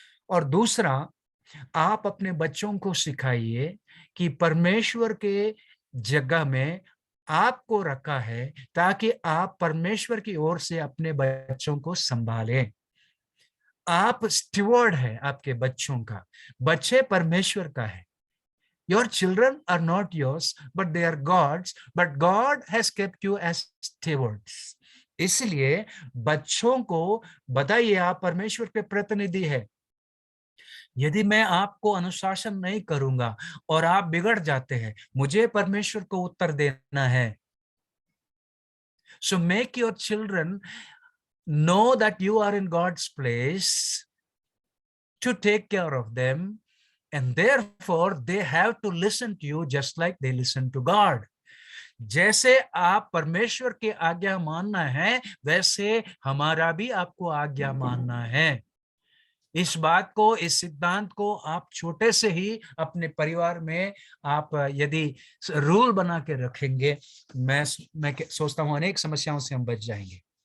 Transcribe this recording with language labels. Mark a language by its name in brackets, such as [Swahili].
[Hindi] और दूसरा, आप अपने बच्चों को सिखाइए कि परमेश्वर के जगह में आपको रखा है ताकि आप परमेश्वर की ओर से अपने बच्चों को संभालें। आप स्टीवर्ड है आपके बच्चों का, बच्चे परमेश्वर का है। [English] Your children are not yours, but they are God's, but God has kept you as stewards. [Hindi] इसलिए बच्चों को बताइए आप परमेश्वर के प्रतिनिधि है। यदि मैं आपको अनुशासन नहीं करूंगा और आप बिगड़ जाते हैं, मुझे परमेश्वर को उत्तर देना है। [English] So make your children know that you are in God's place to take care of them, and therefore they have to listen to you just like they listen to God. [Hindi] जैसे आप परमेश्वर की आज्ञा मानना है, वैसे हमारा भी आपको आज्ञा मानना है। इस बात को, इस सिद्धांत को आप छोटे से ही अपने परिवार में आप यदि रूल बना के रखेंगे, मैं सोचता हूं अनेक समस्याओं से हम बच जाएंगे।